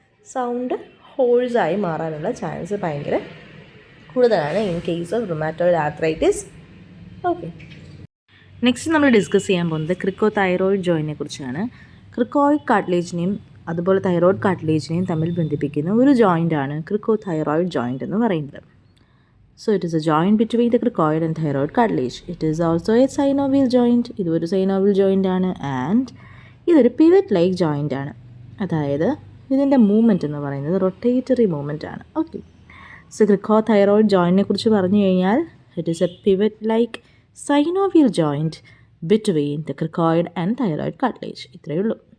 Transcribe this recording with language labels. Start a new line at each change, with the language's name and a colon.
Malayalam: Sound ഹോഴ്സായി മാറാനുള്ള chance ഭയങ്കര കൂടുതലാണ്
English: In case of rheumatoid arthritis.
Malayalam: Okay, next നമ്മൾ ഡിസ്കസ് ചെയ്യാൻ പോകുന്നത് ക്രിക്കോ തൈറോയിഡ് ജോയിനെ കുറിച്ചാണ്. ക്രിക്കോയിഡ് കാർട്ടിലേജിനെയും അതുപോലെ തൈറോയ്ഡ് കാർട്ടിലേജിനെയും തമ്മിൽ ബന്ധിപ്പിക്കുന്ന ഒരു ജോയിൻ്റാണ് ക്രിക്കോതൈറോയിഡ് ജോയിൻ്റ് എന്ന് പറയുന്നത്.
English: So it is a joint between the cricoid and thyroid cartilage. It is also a synovial joint.
Malayalam: ഇതൊരു synovial joint ആണ് ആൻഡ് ഇതൊരു പിവറ്റ് ലൈക്ക് ജോയിൻ്റ് ആണ്. അതായത് ഇതിൻ്റെ മൂവ്മെൻറ്റ് എന്ന് പറയുന്നത് റൊട്ടേറ്ററി മൂവ്മെൻറ്റ് ആണ്. ഓക്കെ, സോ ക്രിക്കോതൈറോയിഡ് ജോയിൻറ്റിനെ കുറിച്ച് പറഞ്ഞു കഴിഞ്ഞാൽ
English: It is a pivot like synovial joint between the cricoid and thyroid cartilage.
Malayalam: ഇത്രയേ ഉള്ളൂ.